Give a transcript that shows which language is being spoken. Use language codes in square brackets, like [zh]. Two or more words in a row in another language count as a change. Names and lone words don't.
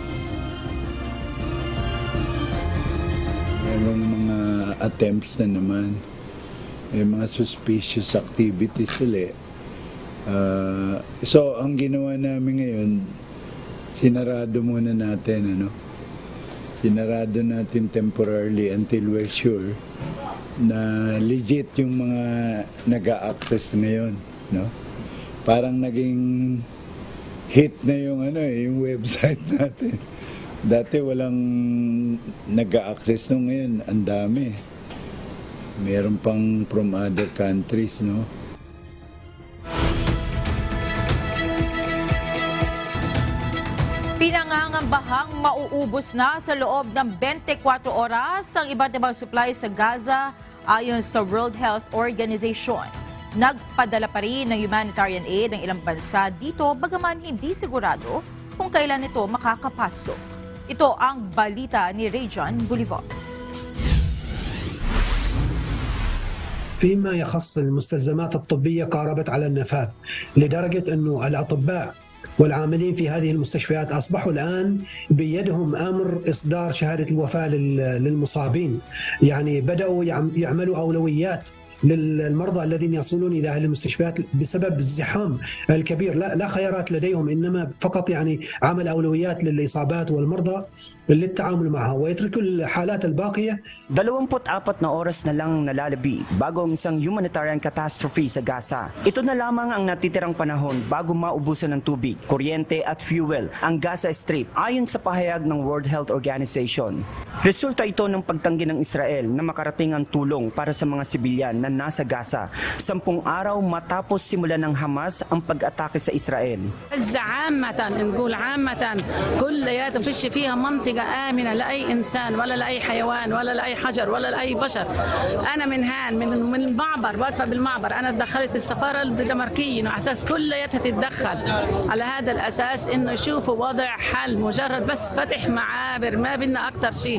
[tl] Merong mga attempts na naman. May mga [en] suspicious activities [tl] ulit. So, ang ginawa namin ngayon, sinarado muna natin, sinarado natin [en] temporarily until we're sure [tl] na legit yung mga nag-a-access ngayon, Parang naging hit na yung website natin. Dati walang nag-a-access ngayon, ang dami. Meron pang [en] from other countries, [tl] Pinangangambahang mauubos na sa loob ng 24 oras ang iba't ibang supply sa Gaza ayon sa World Health Organization. Nagpadala pa rin ng [en] humanitarian aid [tl] ng ilang bansa dito bagaman hindi sigurado kung kailan ito makakapasok. Ito ang balita ni Rajan Bolivar. [ar] فيما يخص المستلزمات الطبية قاربت على النفاذ لدرجة أنه الأطباء والعاملين في هذه المستشفيات أصبحوا الآن بيدهم أمر إصدار شهادة الوفاة للمصابين. يعني بدأوا يعملوا أولويات للمرضى الذين يصلون إلى هذه المستشفيات بسبب الزحام الكبير. لا خيارات لديهم، إنما فقط عمل أولويات للإصابات والمرضى للتعامل معها ويتركوا الحالات الباقية. [tl] 24 na oras na lang nalalabi bago ang isang [en] humanitarian catastrophe [tl] sa Gaza. Ito na lamang ang natitirang panahon bago maubusan ng tubig, kuryente at fuel ang Gaza Strip ayon sa pahayag ng World Health Organization. Resulta ito ng pagtanggi ng Israel na makarating ang tulong para sa mga sibilyan na nasa Gaza 10 araw matapos simulan ng Hamas ang pag-atake sa Israel. [ar] نقول عامة كليات فيش فيها منطقة آمنة لأي إنسان ولا لأي حيوان ولا لأي حجر ولا لأي بشر. أنا من هان من المعبر واقفة بالمعبر، أنا دخلت السفارة الدنماركية على أساس كلياتها تتدخل على هذا الأساس إنه يشوفوا وضع حل مجرد بس فتح معابر، ما بدنا أكتر شيء.